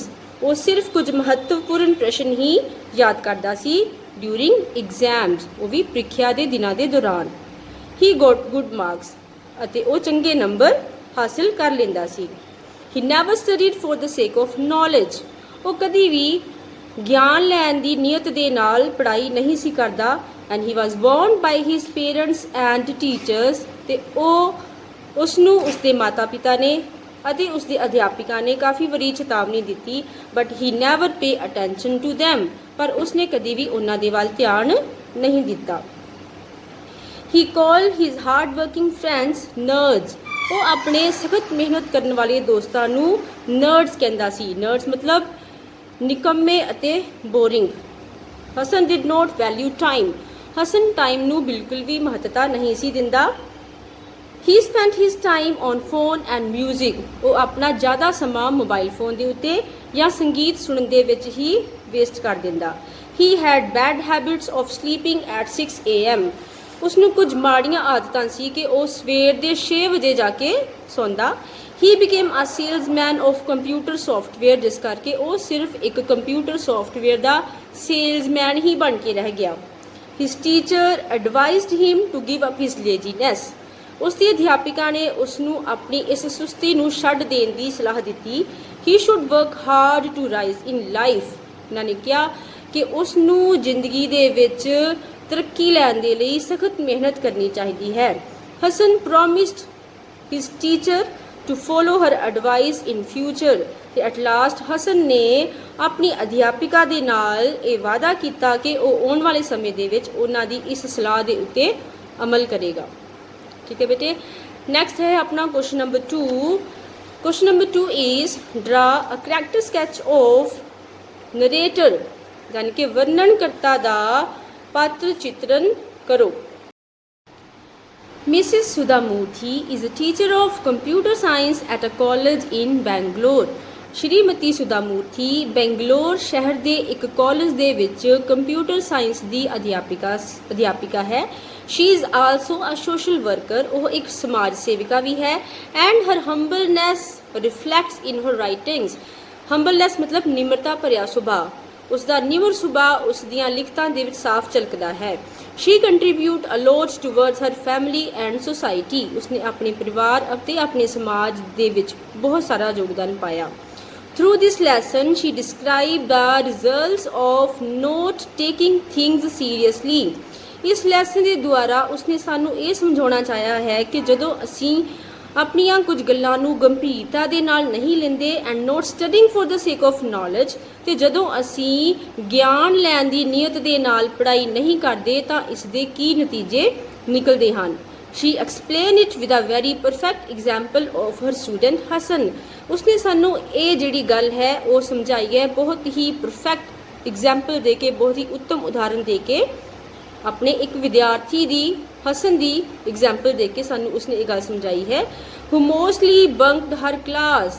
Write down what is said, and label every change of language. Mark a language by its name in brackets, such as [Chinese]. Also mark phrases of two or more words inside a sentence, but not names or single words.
[Punjabi] ਉਹ ਸਿਰਫ ਕੁਝ ਮਹੱਤਵਪੂਰਨ ਪ੍ਰਸ਼ਨ ਹੀ ਯਾਦ ਕਰਦਾ ਸੀ [English] during exams. [Punjabi] ਉਹ ਵੀ ਪ੍ਰੀਖਿਆ ਦੇ ਦਿਨਾਂ ਦੇ ਦੌਰਾਨ। [English] He got good marks. [Punjabi] ਅਤੇ ਉਹ ਚੰਗੇ ਨੰਬਰ ਹਾਸਿਲ ਕਰ ਲੈਂਦਾ ਸੀ। [English] He never studied for the sake of knowledge. [Punjabi] ਉਹ ਕਦੀ ਵੀ ਗਿਆਨ ਲੈਣ ਦੀ ਨੀਅਤ ਦੇ ਨਾਲ ਪੜ੍ਹਾਈ ਨਹੀਂ ਸੀ ਕਰਦਾ। [English] And he was warned by his parents and teachers. [Punjabi] ਤੇ ਉਹ ਉਸਨੂੰ ਉਸਦੇ ਮਾਤਾ ਪਿਤਾ ਨੇ ਅਤੇ ਉਸਦੇ ਅਧਿਆਪਿਕਾ ਨੇ ਕਾਫੀ ਵਾਰੀ ਚੇਤਾਵਨੀ ਦਿੱਤੀ। [English] But he never pay attention to them. [Punjabi] ਪਰ ਉਸਨੇ ਕਦੀ ਵੀ ਉਹਨਾਂ ਦੇ ਵੱਲ ਧਿਆਨ ਨਹੀਂ ਦਿੱਤਾ। [English] He call his hard working friends nerds. [Punjabi] ਉਹ ਆਪਣੇ ਸਖਤ ਮਿਹਨਤ ਕਰਨ ਵਾਲੇ ਦੋਸਤਾਂ ਨੂੰ ਨਰਡਸ ਕਹਿੰਦਾ ਸੀ। ਨਰਡਸ ਮਤਲਬ ਨਿਕੰਮੇ ਅਤੇ ਬੋਰਿੰਗ। [English] ਹਸਨ did not value time। [Punjabi] ਹਸਨ ਟਾਈਮ ਨੂੰ ਬਿਲਕੁਲ ਵੀ ਮਹੱਤਤਾ ਨਹੀਂ ਸੀ ਦਿੰਦਾ। [English] He spent his time on phone and music. [Punjabi] ਉਹ ਆਪਣਾ ਜ਼ਿਆਦਾ ਸਮਾਂ ਮੋਬਾਈਲ ਫੋਨ ਦੇ ਉੱਤੇ ਜਾਂ ਸੰਗੀਤ ਸੁਣਨ ਦੇ ਵਿੱਚ ਹੀ ਵੇਸਟ ਕਰ ਦਿੰਦਾ। [English] He had bad habits of sleeping at 6 AM. [Punjabi] ਉਸਨੂੰ ਕੁਝ ਮਾੜੀਆਂ ਆਦਤਾਂ ਸੀ ਕਿ ਉਹ ਸਵੇਰ ਦੇ 6 ਵਜੇ ਜਾ ਕੇ ਸੌਂਦਾ। [English] He became a salesman of computer software. [Punjabi] ਜਿਸ ਕਰਕੇ ਉਹ ਸਿਰਫ ਇੱਕ [English] computer software [Punjabi] ਦਾ ਸੇਲਜ਼ਮੈਨ ਹੀ ਬਣ ਕੇ ਰਹਿ ਗਿਆ। [English] His teacher advised him to give up his laziness. [Punjabi] ਉਸਦੀ ਅਧਿਆਪਿਕਾ ਨੇ ਉਸਨੂੰ ਆਪਣੀ ਇਸ ਸੁਸਤੀ ਨੂੰ ਛੱਡ ਦੇਣ ਦੀ ਸਲਾਹ ਦਿੱਤੀ। [English] He should work hard to rise in life. [Punjabi] ਉਹਨਾਂ ਨੇ ਕਿਹਾ ਕਿ ਉਸਨੂੰ ਜ਼ਿੰਦਗੀ ਦੇ ਵਿੱਚ ਤਰੱਕੀ ਲੈਣ ਦੇ ਲਈ ਸਖਤ ਮਿਹਨਤ ਕਰਨੀ ਚਾਹੀਦੀ ਹੈ। [English] ਹਸਨ promised his teacher to follow her advice in future. [Punjabi] ਤੇ [English] at last [Punjabi] ਹਸਨ ਨੇ ਆਪਣੀ ਅਧਿਆਪਿਕਾ ਦੇ ਨਾਲ ਇਹ ਵਾਅਦਾ ਕੀਤਾ ਕਿ ਉਹ ਆਉਣ ਵਾਲੇ ਸਮੇਂ ਦੇ ਵਿੱਚ ਉਹਨਾਂ ਦੀ ਇਸ ਸਲਾਹ ਦੇ ਉੱਤੇ ਅਮਲ ਕਰੇਗਾ। [Hindi] ठीक है बेटे। [English] नेक्स्ट [Hindi] है अपना [English] question number 2. Question number 2 is draw a character sketch of narrator, [Hindi] यानी कि वर्णनकर्ता दा पात्र चित्रण करो। [English] Mrs. Sudhamurthy is a teacher of computer science at a college in Bangalore. [Punjabi] ਸ਼੍ਰੀਮਤੀ ਸੁਧਾਮੂਰਥੀ ਬੈਂਗਲੋਰ ਸ਼ਹਿਰ ਦੇ ਇੱਕ ਕਾਲਜ ਦੇ ਵਿੱਚ [English] computer science [Punjabi] ਦੀ ਅਧਿਆਪਿਕਾ ਹੈ। [English] She is also a social worker, [Punjabi] ਉਹ ਇੱਕ ਸਮਾਜ ਸੇਵਿਕਾ ਵੀ ਹੈ। [English] And her humbleness reflects in her writings. [Punjabi] ਹੰਬਲਨੈਸ ਮਤਲਬ ਨਿਮਰਤਾ ਭਰਿਆ ਸੁਭਾਅ, ਉਸ ਦਾ ਨਿਮਰ ਸੁਭਾਅ ਉਸ ਦੀਆਂ ਲਿਖਤਾਂ ਦੇ ਵਿੱਚ ਸਾਫ਼ ਝਲਕਦਾ ਹੈ। [English] She contribute a lot towards her family and society. [Punjabi] ਉਸਨੇ ਆਪਣੇ ਪਰਿਵਾਰ ਅਤੇ ਆਪਣੇ ਸਮਾਜ ਦੇ ਵਿੱਚ ਬਹੁਤ ਸਾਰਾ ਯੋਗਦਾਨ ਪਾਇਆ। [English] Through this lesson, she described the results of not taking things seriously. [Punjabi] ਇਸ ਲੈਸਨ ਦੇ ਦੁਆਰਾ ਉਸਨੇ ਸਾਨੂੰ ਇਹ ਸਮਝਾਉਣਾ ਚਾਹਿਆ ਹੈ ਕਿ ਜਦੋਂ ਅਸੀਂ ਆਪਣੀਆਂ ਕੁਝ ਗੱਲਾਂ ਨੂੰ ਗੰਭੀਰਤਾ ਦੇ ਨਾਲ ਨਹੀਂ ਲੈਂਦੇ [English] and not studying for the sake of knowledge, [Punjabi] ਤੇ ਜਦੋਂ ਅਸੀਂ ਗਿਆਨ ਲੈਣ ਦੀ ਨੀਅਤ ਦੇ ਨਾਲ ਪੜ੍ਹਾਈ ਨਹੀਂ ਕਰਦੇ ਤਾਂ ਇਸ ਦੇ ਕੀ ਨਤੀਜੇ ਨਿਕਲਦੇ ਹਨ। [English] She explained it with a very perfect example of her student Hassan. [Punjabi] ਉਸਨੇ ਸਾਨੂੰ ਇਹ ਜਿਹੜੀ ਗੱਲ ਹੈ ਉਹ ਸਮਝਾਈ ਹੈ ਬਹੁਤ ਹੀ [English] perfect example [Punjabi] ਦੇ ਕੇ, ਬਹੁਤ ਹੀ ਉੱਤਮ ਉਦਾਹਰਨ ਦੇ ਕੇ, ਆਪਣੇ ਇੱਕ ਵਿਦਿਆਰਥੀ ਦੀ ਹਸਨ ਦੀ ਐਗਜ਼ਾਮਪਲ ਦੇ ਕੇ ਸਾਨੂੰ ਉਸਨੇ ਇਹ ਗੱਲ ਸਮਝਾਈ ਹੈ। [English] who mostly bunked her class.